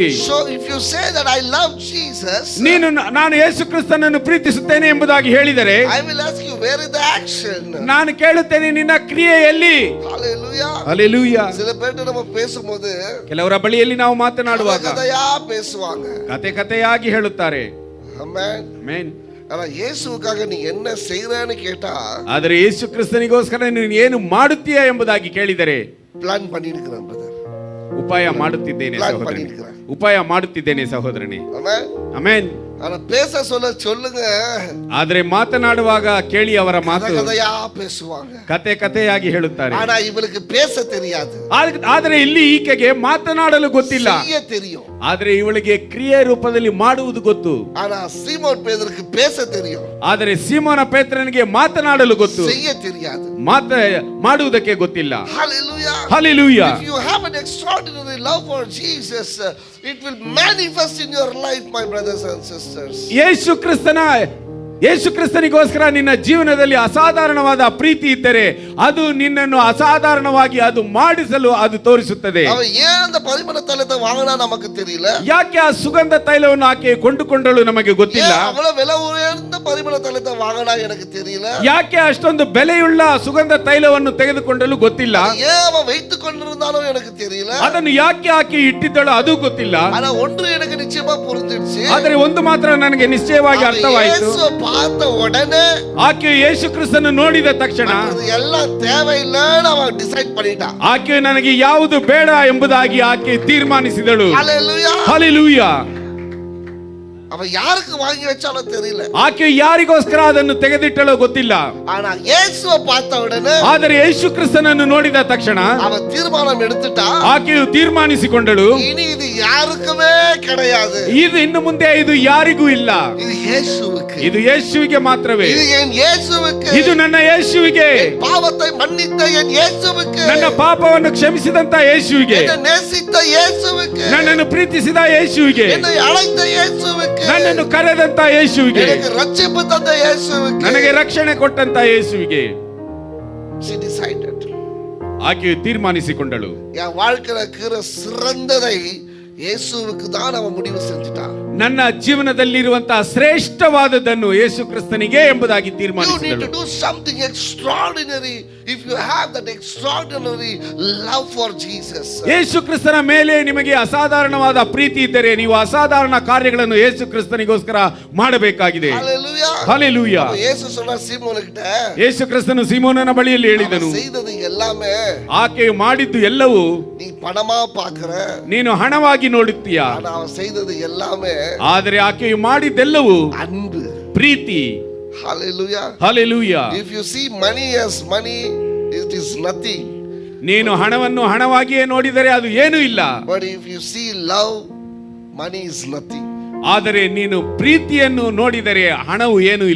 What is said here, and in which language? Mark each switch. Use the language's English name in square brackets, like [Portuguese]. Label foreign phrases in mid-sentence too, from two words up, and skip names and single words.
[English] So if you say that I love Jesus, [Kannada] ನಾನು ಯೇಸು ಕ್ರಿಸ್ತನನ್ನು ಪ್ರೀತಿಸುತ್ತೇನೆ ಎಂಬುದಾಗಿ ಹೇಳಿದರೆ, [English] I will ask you, where is the action? [Kannada] ನಾನು ಕೇಳುತ್ತೇನೆ, ನಿನ್ನ ಕ್ರಿಯೆಯಲ್ಲಿ. [English] Hallelujah. Hallelujah. [Tamil] சில பேர் நம்ம பேசும்போது [Kannada] ಕೆಲವರ ಬಳಿಯಲ್ಲಿ ನಾವು ಮಾತನಾಡುವಾಗ [Tamil] கதையா பேசுவாங்க, [Kannada] ಕಥೆಯಾಗಿ ಹೇಳುತ್ತಾರೆ. [English] Amen. Amen. [Tamil] ஆனா இயேசுவுக்காக நீ என்ன செய்றேன்னு கேட்டா, [Kannada] ಆದರೆ ಯೇಸು ಕ್ರಿಸ್ತನಿಗೋಸ್ಕರ ನೀನು ಏನು ಮಾಡುತ್ತೀಯಾ ಎಂಬುದಾಗಿ ಕೇಳಿದರೆ, [Tamil] ಪ್ಲಾನ್ பண்ணிருக்கிறேன் brother, [Kannada] ಉಪಾಯ ಮಾಡುತ್ತಿದ್ದೇನೆ ಸಹೋದರನೇ, ಉಪಾಯ ಮಾಡುತ್ತಿದ್ದೇನೆ ಸಹೋದರನೇ. [English] Amen. [Kannada] ಆಮೆನ್. [Tamil] ஆனா பேச சொல்லுங்க. [Kannada] ಆದ್ರೆ ಮಾತನಾಡುವಾಗ ಕೇಳಿ ಅವರ ಮಾತು [Tamil] கதையா பேசுவாங்க, [Kannada] ಕಥೆಯಾಗಿ ಹೇಳುತ್ತಾರೆ. [Tamil] ஆனா இவளுக்கு பேச தெரியாது. [Kannada] ಆದರೆ ಇಲ್ಲಿ ಈಕೆಗೆ ಮಾತನಾಡಲು ಗೊತ್ತಿಲ್ಲ, [Tamil] செய்ய தெரியும். [Kannada] ಆದ್ರೆ ಇವಳಿಗೆ ಕ್ರಿಯೆ ರೂಪದಲ್ಲಿ ಮಾಡುವುದು ಗೊತ್ತು. [Tamil] ஆனா சீமோன் பேதுருக்கு பேச தெரியும், [Kannada] ಆದರೆ ಸೀಮೋನ ಪೇತ್ರನಿಗೆ ಮಾತನಾಡಲು ಗೊತ್ತು, [Tamil] செய்ய தெரியாது, [Kannada] ಮಾಡುವುದಕ್ಕೆ ಗೊತ್ತಿಲ್ಲ. [English] Hallelujah. Hallelujah. If you have an extraordinary love for Jesus, it will manifest in your life, my brothers and sisters. [Kannada] ಯೇಸು ಕ್ರಿಸ್ತನಿಗೋಸ್ಕರ ನಿನ್ನ ಜೀವನದಲ್ಲಿ ಅಸಾಧಾರಣವಾದ ಪ್ರೀತಿ ಇದ್ದರೆ ಅದು ನಿನ್ನನ್ನು ಅಸಾಧಾರಣವಾಗಿ ಅದು ಮಾಡಿಸಲು ಅದು ತೋರಿಸುತ್ತದೆ. [Tamil] அவன் ஏன் அந்த பரிமள தைலத்தை வாங்கினா நமக்கு தெரியல. [Kannada] ಯಾಕೆ ಆ ಸುಗಂಧ ತೈಲವನ್ನು ಆಕೆ ಕೊಂಡುಕೊಂಡಳು ನಮಗೆ ಗೊತ್ತಿಲ್ಲ. [Tamil] அவ்வளவு விலை உயர்ந்த பரிமள தைலத்தை வாங்கினா எனக்கு தெரியல. [Kannada] ಯಾಕೆ ಅಷ್ಟೊಂದು ಬೆಲೆಯುಳ್ಳ ಸುಗಂಧ ತೈಲವನ್ನು ತೆಗೆದುಕೊಂಡಲು ಗೊತ್ತಿಲ್ಲ. [Tamil] ஏன் அவன் வைத்துக் கொண்டிருந்தாலும் எனக்கு தெரியல. [Kannada] ಅದನ್ನು ಯಾಕೆ ಆಕೆ ಇಟ್ಟಿದ್ದಳು ಅದು ಗೊತ್ತಿಲ್ಲ. [Tamil] ಆனா ஒன்று எனக்கு நிச்சயமா புரிஞ்சிடுச்சு. [Kannada] ಆದರೆ ಒಂದು ಮಾತ್ರ ನನಗೆ ನಿಶ್ಚಯವಾಗಿ ಅರ್ಥವಾಯಿತು. [Tamil] பார்த்த உடனே [Kannada] ಆಕೆ ಯೇಸು ಕ್ರಿಸ್ತನನ್ನು ನೋಡಿದ ತಕ್ಷಣ [Tamil] ಎಲ್ಲ தேவையில்லைன்னு அவன் ಡಿಸೈಡ್ பண்ணிட்டான். [Kannada] ಆಕೆ ನನಗೆ ಯಾವುದು ಬೇಡ ಎಂಬುದಾಗಿ ಆಕೆ ತೀರ್ಮಾನಿಸಿದಳು. ಹಲ್ಲೆಲೂಯಾ. ಹಲ್ಲೆಲೂಯಾ. [Tamil] அவன் யாருக்கு வாங்கி வச்சாலும் தெரியல. [Kannada] ಆಕೆ ಯಾರಿಗೋಸ್ಕರ ಅದನ್ನು ತೆಗೆದಿಟ್ಟಳೋ ಗೊತ್ತಿಲ್ಲ. [Tamil] ஆனா இயேசுவை பார்த்த உடனே [Kannada] ಆದರೆ ಯೇಸು ಕ್ರಿಸ್ತನನ್ನು ನೋಡಿದ ತಕ್ಷಣ [Tamil] அவன் தீர்மானம் எடுத்துட்டா. [Kannada] ಆಕೆಯು ತೀರ್ಮಾನಿಸಿಕೊಂಡಳು, [Tamil] இனி இது யாருக்குமே கிடையாது. [Kannada] ಇದು ಇನ್ನು ಮುಂದೆ ಇದು ಯಾರಿಗೂ ಇಲ್ಲ. [Tamil] இது இயேசுவுக்கு. [Kannada] ಇದು ಯೇಸುವಿಗೆ ಮಾತ್ರವೇ. [Tamil] இது என் இயேசுவுக்கு. [Kannada] ಇದು ನನ್ನ ಯೇಸುವಿಗೆ. [Tamil] பாவத்தை மன்னித்த என் இயேசுவுக்கு. [Kannada] ನನ್ನ ಪಾಪವನ್ನು ಕ್ಷಮಿಸಿದಂತ ಯೇಸುವಿಗೆ. [Tamil] என்னை நேசித்த இயேசுவுக்கு. [Kannada] ನನ್ನನ್ನು ಪ್ರೀತಿಸಿದ ಯೇಸುವಿಗೆ. [Tamil] என்னை அழைத்த இயேசுவுக்கு. [Kannada] ನನ್ನನ್ನು ಕರೆದಂತ ಯೇಸುವಿಗೆ. [Tamil] எனக்கு ரட்சிப்பு தந்த இயேசுவுக்கு. [Kannada] ನನಗೆ ರಕ್ಷಣೆ ಕೊಟ್ಟಂತ ಯೇಸುವಿಗೆ. [English] She decided. [Kannada] ಆಕೆಯು ತೀರ್ಮಾನಿಸಿಕೊಂಡಳು, [Tamil] என் வாழ்க்கையில இருக்கிற சிறந்ததை இயேசுவுக்கு தான் அவன் முடிவு செஞ்சிட்டான். [Kannada] ನನ್ನ ಜೀವನದಲ್ಲಿರುವಂತಹ ಶ್ರೇಷ್ಠವಾದದ್ದನ್ನು ಯೇಸು ಕ್ರಿಸ್ತನಿಗೆ ಎಂಬುದಾಗಿ ತೀರ್ಮಾನಿಸಿದಳು. [English] You need to do something extraordinary if you have that extraordinary love for Jesus. [Kannada] ಯೇಸು ಕ್ರಿಸ್ತನ ಮೇಲೆ ನಿಮಗೆ ಅಸಾಧಾರಣವಾದ ಪ್ರೀತಿ ಇದ್ದರೆ ನೀವು ಅಸಾಧಾರಣ ಕಾರ್ಯಗಳನ್ನು ಯೇಸು ಕ್ರಿಸ್ತನಿಗೋಸ್ಕರ ಮಾಡಬೇಕಾಗಿದೆ. [English] Hallelujah. Hallelujah. [Tamil] ಯೇಸು சொன்னார் சீமோனுகிட்ட, [Kannada] ಯೇಸು ಕ್ರಿಸ್ತನು ಸೀಮೋನನ ಬಳಿಯಲ್ಲಿ ಹೇಳಿದನು, [Tamil] செய்தது எல்லாமே [Kannada] ಆಕೆಯು ಮಾಡಿದ್ದು ಎಲ್ಲವೂ [Tamil] நீ பணமா பார்க்கற, [Kannada] ನೀನು ಹಣವಾಗಿ ನೋಡುತ್ತೀಯ. [Tamil] ஆனா அவன் செய்தது எல்லாமே [Kannada] ಆದರೆ ಆಕೆಯು ಮಾಡಿದ್ದೆಲ್ಲವೂ [Tamil] அன்பு, [Kannada] ಪ್ರೀತಿ. [English] Hallelujah. Hallelujah. If you see money as money, it is nothing. [Kannada] ನೀನು ಹಣವನ್ನು ಹಣವಾಗಿಯೇ ನೋಡಿದರೆ ಅದು ಏನೂ ಇಲ್ಲ. [English] But if you see love, money is nothing. [Kannada] ಆದರೆ ನೀನು ಪ್ರೀತಿಯನ್ನು ನೋಡಿದರೆ ಹಣವು ಏನೂ ಇಲ್ಲ.